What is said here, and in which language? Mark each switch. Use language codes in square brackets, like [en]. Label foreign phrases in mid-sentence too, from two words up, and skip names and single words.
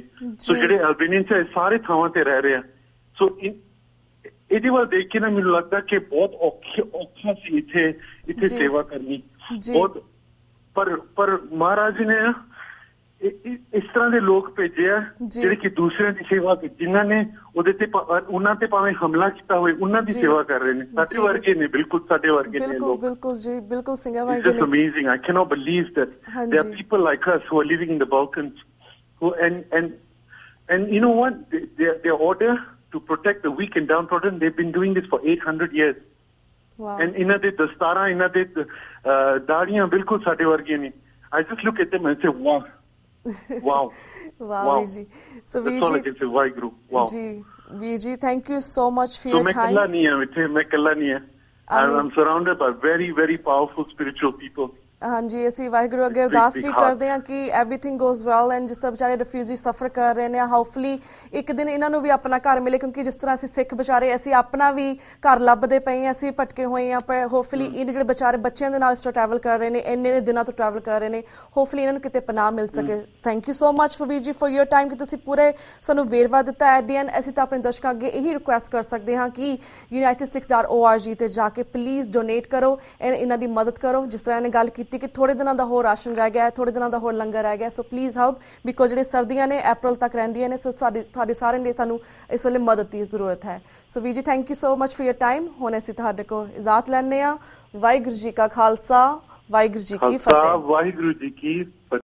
[pa] ਸੋ ਜਿਹੜੇ ਅਲਬੇਨੀਅਨਸ ਹੈ ਸਾਰੇ ਥਾਵਾਂ ਤੇ ਰਹਿ ਰਹੇ ਆ। ਸੋ ਇਹਦੇ ਵੱਲ ਦੇਖ ਕੇ ਨਾ ਮੈਨੂੰ ਲੱਗਦਾ ਕਿ ਬਹੁਤ ਔਖਾ ਸੀ ਇੱਥੇ ਸੇਵਾ ਕਰਨੀ ਬਹੁਤ। ਪਰ ਮਹਾਰਾਜ ਨੇ ਇਸ ਤਰ੍ਹਾਂ ਦੇ ਲੋਕ ਭੇਜੇ ਆ ਜਿਹੜੇ ਕਿ ਦੂਸਰਿਆਂ ਦੀ ਸੇਵਾ, ਜਿਨ੍ਹਾਂ ਨੇ ਉਹਨਾਂ ਤੇ ਭਾਵੇਂ ਹਮਲਾ ਕੀਤਾ ਹੋਵੇ ਉਹਨਾਂ ਦੀ ਸੇਵਾ ਕਰ ਰਹੇ ਨੇ। ਸਾਡੇ ਵਰਗੇ ਨੇ, ਬਿਲਕੁਲ ਸਾਡੇ ਵਰਗੇ ਨੇ ਲੋਕ। ਬਿਲਕੁਲ ਜੀ, ਬਿਲਕੁਲ ਸਿੰਘਾਂ ਵਰਗੇ ਨੇ। [en] It's just amazing. I cannot believe that there are people like us who are living in the Balkans who and you know what, their order to protect the weak and downtrodden, they've been doing this for 800 years. Wow. And [pa] ਇਹਨਾਂ ਦੇ ਦਸਤਾਰਾਂ, ਇਹਨਾਂ ਦੇ ਦਾੜੀਆਂ ਬਿਲਕੁਲ ਸਾਡੇ ਵਰਗੀਆਂ ਨੇ। [en] I just look at them and say wow. Wow. Wow, Viji. So that's all I can say. Vaheguru. Wow. Viji, thank you so much for your time. [hi] मैं कल्ला नहीं है. [en] I'm surrounded by very, very powerful spiritual people. [pa] ਹਾਂਜੀ, ਅਸੀਂ ਵਾਹਿਗੁਰੂ ਅੱਗੇ ਅਰਦਾਸ ਵੀ ਕਰਦੇ ਹਾਂ ਕਿ [en] everything goes well and [pa] ਜਿਸ ਤਰ੍ਹਾਂ ਵਿਚਾਰੇ ਰਿਫਿਊਜੀ ਸਫਰ ਕਰ ਰਹੇ ਨੇ, ਹੋਪਫੁਲੀ ਇੱਕ ਦਿਨ ਇਹਨਾਂ ਨੂੰ ਵੀ ਆਪਣਾ ਘਰ ਮਿਲੇ। ਕਿਉਂਕਿ ਜਿਸ ਤਰ੍ਹਾਂ ਅਸੀਂ ਸਿੱਖ ਵਿਚਾਰੇ ਅਸੀਂ ਆਪਣਾ ਵੀ ਘਰ ਲੱਭਦੇ ਪਏ ਹਾਂ, ਅਸੀਂ ਭਟਕੇ ਹੋਏ ਹਾਂ, ਪਰ ਹੋਪਫੁਲੀ ਇਹ ਜਿਹੜੇ ਵਿਚਾਰੇ ਬੱਚਿਆਂ ਦੇ ਨਾਲ ਇਸ ਤਰ੍ਹਾਂ ਟਰੈਵਲ ਕਰ ਰਹੇ ਨੇ, ਇੰਨੇ ਦਿਨਾਂ ਤੋਂ ਟਰੈਵਲ ਕਰ ਰਹੇ ਨੇ, ਹੋਪਫੁਲੀ ਇਹਨਾਂ ਨੂੰ ਕਿਤੇ ਪਨਾਹ ਮਿਲ ਸਕੇ। [en] thank you so much [pa] ਵੀਰ ਜੀ [en] for your time [pa] ਕਿ ਤੁਸੀਂ ਪੂਰੇ ਸਾਨੂੰ ਵੇਰਵਾ ਦਿੱਤਾ। [en] at the end [pa] ਅਸੀਂ ਤਾਂ ਆਪਣੇ ਦਰਸ਼ਕਾਂ ਅੱਗੇ ਇਹੀ ਰਿਕੁਐਸਟ ਕਰ ਸਕਦੇ ਹਾਂ ਕਿ united6.org ਤੇ ਜਾ ਕੇ [en] please donate [pa] ਕਰੋ, ਇਹਨਾਂ ਦੀ ਮਦਦ ਕਰੋ। ਜਿਸ ਤਰ੍ਹਾਂ ਇਹਨੇ ਗੱਲ ਕੀਤੀ ਕਿ ਥੋੜੇ ਦਿਨਾਂ ਦਾ ਹੋਰ ਰਾਸ਼ਨ ਰਹਿ ਗਿਆ, ਥੋੜੇ ਦਿਨਾਂ ਦਾ ਹੋਰ ਲੰਗਰ ਰਹਿ ਗਿਆ, ਸੋ [en] please help because [pa] ਜਿਹੜੇ ਸਰਦੀਆਂ ਨੇ ਅਪ੍ਰੈਲ ਤੱਕ ਰਹਿੰਦੀਆਂ ਨੇ, ਸੋ ਤੁਹਾਡੇ ਸਾਰਿਆਂ ਲਈ ਸਾਨੂੰ ਇਸ ਵੇਲੇ ਮਦਦ ਦੀ ਜ਼ਰੂਰਤ ਹੈ। ਸੋ ਵੀਰ ਜੀ [en] thank you so much for your time. [pa] ਹੁਣ ਅਸੀਂ ਤੁਹਾਡੇ ਕੋਲ ਇਜਾਜ਼ਤ ਲੈਂਦੇ ਹਾਂ। ਵਾਹਿਗੁਰੂ ਜੀ ਕਾ ਖਾਲਸਾ, ਵਾਹਿਗੁਰੂ ਜੀ ਕੀ ਖਾਲਸਾ ਫਤਿਹ। ਵਾਹਿਗੁਰੂ ਜੀ ਕੀ ਫਤਿਹ।